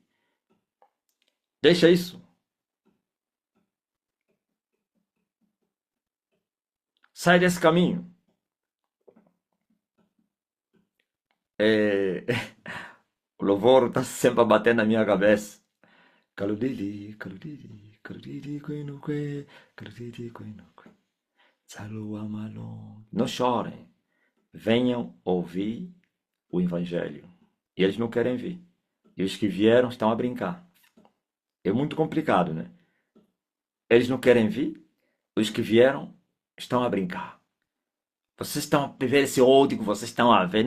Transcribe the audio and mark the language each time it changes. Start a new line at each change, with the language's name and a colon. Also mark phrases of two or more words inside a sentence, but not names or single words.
Portuguese: Deixa isso. Sai desse caminho. O louvor está sempre a bater na minha cabeça. Caludili, caludili, caludili, quenuque, caludili, quenuque. Não chorem. Venham ouvir o Evangelho. E eles não querem vir. E os que vieram estão a brincar. É muito complicado, né? Eles não querem vir. Os que vieram estão a brincar. Vocês estão a ver esse ódio que vocês estão a ver.